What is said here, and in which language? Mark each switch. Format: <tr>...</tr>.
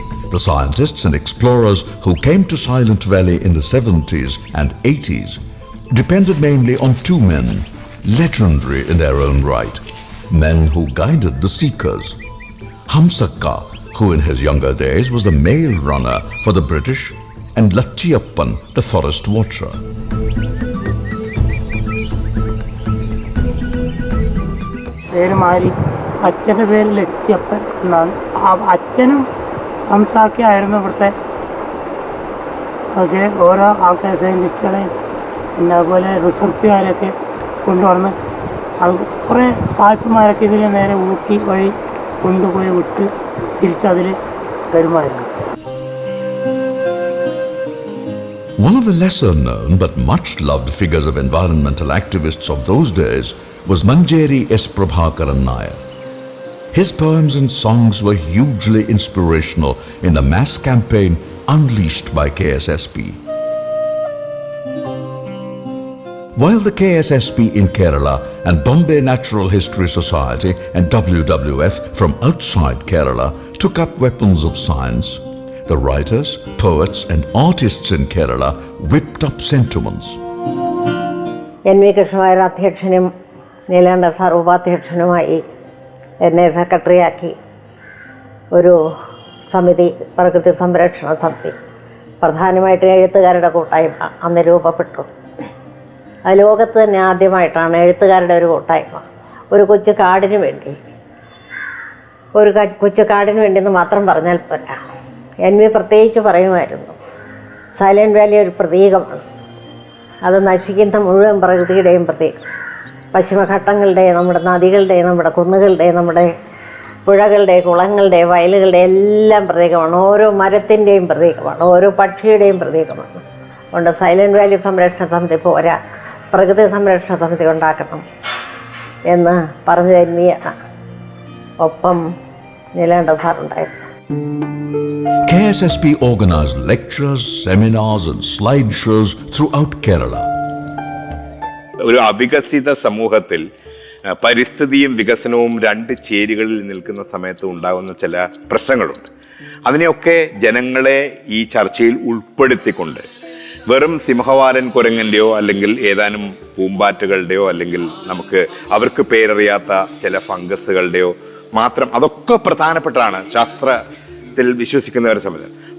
<en>The scientists and explorers who came to Silent Valley in the 70s and 80s depended mainly on two men, legendary in their own right, men who guided the seekers. Hamsakka, who in his younger days was the mail runner for the British, and Lachiyappan, the forest watcher.</en> <ml>പേര് മാരി, അച്ഛൻ്റെ പേര് ലക്ഷ്യപ്പൻ എന്നാണ്. അച്ഛനും ഹംസാക്കിയായിരുന്നു ഇവിടുത്തെ. ഒക്കെ ഓരോ ആൾക്കാർ സയൻറ്റിസ്റ്റുകളെയും പിന്നെ അതുപോലെ റിസർച്ചുകാരൊക്കെ കൊണ്ടുവന്ന് അത് കുറേ സായിപ്പന്മാരൊക്കെ ഇതിൽ നേരെ ഊട്ടി വഴി കൊണ്ടുപോയി വിട്ട് തിരിച്ചതിൽ വരുമായിരുന്നു.</ml> <en>One of the lesser known but much loved figures of environmental activists of those days was Manjeri S. Prabhakaran Nair. His poems and songs were hugely inspirational in the mass campaign unleashed by KSSP. While the KSSP in Kerala and Bombay Natural History Society and WWF from outside Kerala took up weapons of science, the writers, poets and artists in Kerala whipped up sentiments.</en> <ml>NV Krishna Warrier അധ്യക്ഷനും നീലാണ്ട sir ഉപാധ്യക്ഷനുമായി എന്നെ സെക്രട്ടറിയാക്കി ഒരു സമിതി, പ്രകൃതി സംരക്ഷണ സമിതി, പ്രധാനമായിട്ട് എഴുത്തുകാരുടെ കൂട്ടായ്മ അന്ന് രൂപപ്പെട്ടു. അത് ലോകത്ത് തന്നെ ആദ്യമായിട്ടാണ് എഴുത്തുകാരുടെ ഒരു കൂട്ടായ്മ. ഒരു കൊച്ചു കാടിന് വേണ്ടി, ഒരു കൊച്ചു കാടിന് വേണ്ടിയെന്ന് മാത്രം പറഞ്ഞാൽ പോരാ. NV പ്രത്യേകിച്ച് പറയുമായിരുന്നു, സൈലന്റ് വാലി ഒരു പ്രതീകമാണ്. അത് നശിക്കുന്ന മുഴുവൻ പ്രകൃതിയുടെയും പ്രതീകം. പശ്ചിമഘട്ടങ്ങളുടെ, നമ്മുടെ നദികളുടെ, നമ്മുടെ കുന്നുകളുടെ, നമ്മുടെ പുഴകളുടെ, കുളങ്ങളുടെ, വയലുകളുടെ എല്ലാം പ്രതീകമാണ്. ഓരോ മരത്തിൻ്റെയും പ്രതീകമാണ്, ഓരോ പക്ഷിയുടെയും പ്രതീകമാണ്. അതുകൊണ്ട് സൈലന്റ് വാലി സംരക്ഷണ സമിതി പോരാ, പ്രകൃതി സംരക്ഷണ സമിതി ഉണ്ടാക്കണം എന്ന് പറഞ്ഞു തന്നെയാണ്. ഒപ്പം നീലാണ്ട സാറുണ്ടായിരുന്നു.</ml> <en>KSSP organized lectures, seminars and slide shows throughout Kerala.</en> <ml>ഒരു അവികസിത സമൂഹത്തിൽ പരിസ്ഥിതിയും വികസനവും രണ്ട് ചേരികളിൽ നിൽക്കുന്ന സമയത്ത് ഉണ്ടാകുന്ന ചില പ്രശ്നങ്ങളുണ്ട്. അതിനെയൊക്കെ ജനങ്ങളെ ഈ ചർച്ചയിൽ ഉൾപ്പെടുത്തിക്കൊണ്ട് വെറും സിംഹവാലൻ കുരങ്ങൻ്റെയോ അല്ലെങ്കിൽ ഏതാനും പൂമ്പാറ്റകളുടെയോ അല്ലെങ്കിൽ നമുക്ക് അവർക്ക് പേരറിയാത്ത ചില ഫംഗസുകളുടെയോ മാത്രം, അതൊക്കെ പ്രധാനപ്പെട്ടാണ് ശാസ്ത്രത്തിൽ വിശ്വസിക്കുന്നവരെ സംബന്ധിച്ച്.</ml>